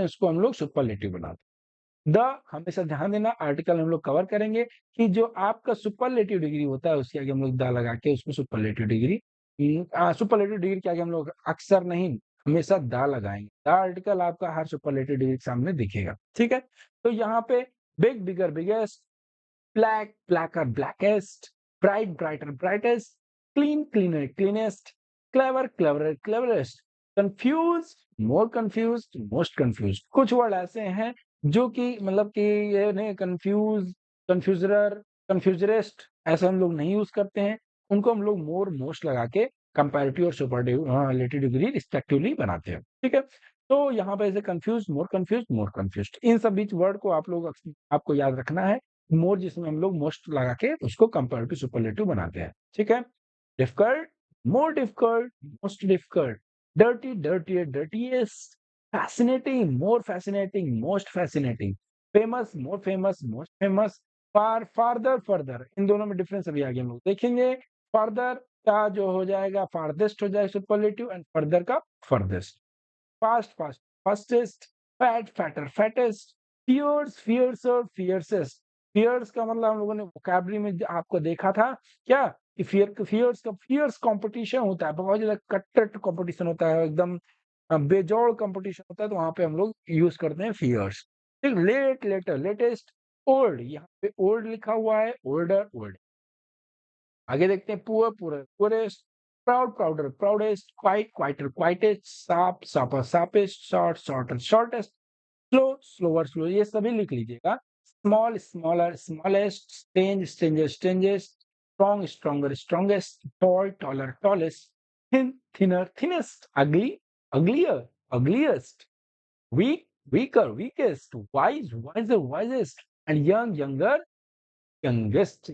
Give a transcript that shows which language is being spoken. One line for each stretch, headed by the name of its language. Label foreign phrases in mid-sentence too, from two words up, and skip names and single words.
Hindi: उसको हम लोग सुपरलेटिव बनाते हैं। द हमेशा ध्यान देना, आर्टिकल हम लोग कवर करेंगे कि जो आपका
English: superlative degree
Hindi: होता है उसके आगे हम लोग द लगा के उसको
English: superlative degree, superlative degree
Hindi: के आगे हम लोग अक्सर नहीं, हमेशा द लगाएंगे।
English: the article
Hindi: आपका हर
English: superlative degree
Hindi: के सामने दिखेगा, ठीक है? तो यहाँ पे
English: big, bigger, biggest, black, blacker, blackest, bright, brighter, brightest, clean, cleaner, cleanest, clever, cleverer, cleverest, confused, more confused, most confused।
Hindi: कुछ वर्ड ऐसे हैं जो कि मतलब कि ये नहीं,
English: confuse, confuser, confuserest,
Hindi: ऐसा हम लोग नहीं यूज करते हैं। उनको हम लोग
English: more, most
Hindi: लगा के कंपैरेटिव और
English: superlative degree respectively
Hindi: बनाते हैं, ठीक है? तो यहाँ पे ऐसे
English: confuse, more confuse, more confused,
Hindi: इन सब बीच वर्ड को आप लोग आपको याद रखना है। मोर जिसमें हम लोग मोस्ट लगा के उसको
English: comparative superlative
Hindi: बनाते हैं, ठीक है?
English: difficult, more difficult, most difficult, dirty, dirtier, dirtiest, fascinating, more fascinating, most fascinating, famous, more famous, most famous, far, farther, further।
Hindi: इन दोनों में डिफरेंस अभी आगे हम लोग देखेंगे। फर्दर का जो हो जाएगा फारदेस्ट हो जाएगा सुपरलेटिव, एंड फर्दर का फर्देस्ट।
English: fast, fast, fastest, fat, fatter, fattest, fierce, fiercer, fiercest.
Hindi: फियर्स का मतलब हम लोगों ने वोकैब्युलरी में आपको देखा था क्या? कि फियर्स का
English: fierce competition
Hindi: होता है, बहुत ज्यादा कट्टर कंपटीशन होता है, एकदम बेजोड़ कंपटीशन होता है, तो वहां पे हम लोग यूज करते हैं फियर्स।
English: फिर late, later, latest, old,
Hindi: यहाँ पे ओल्ड लिखा हुआ है,
English: older, old.
Hindi: आगे देखते हैं
English: poor, poor, poorest, proud, prouder, proudest, quiet, quieter, quietest, sharp, sharper, sharpest, short, shorter, shortest, slow, slower, slow,
Hindi: ये सभी लिख लीजिएगा।
English: small, smaller, smallest, strange, stranger, strangest, strong, stronger, strongest, tall, taller, tallest, thin, thinner, thinnest, ugly, uglier, ugliest, weak, weaker, weakest, wise, wiser, wisest, and young, younger, youngest.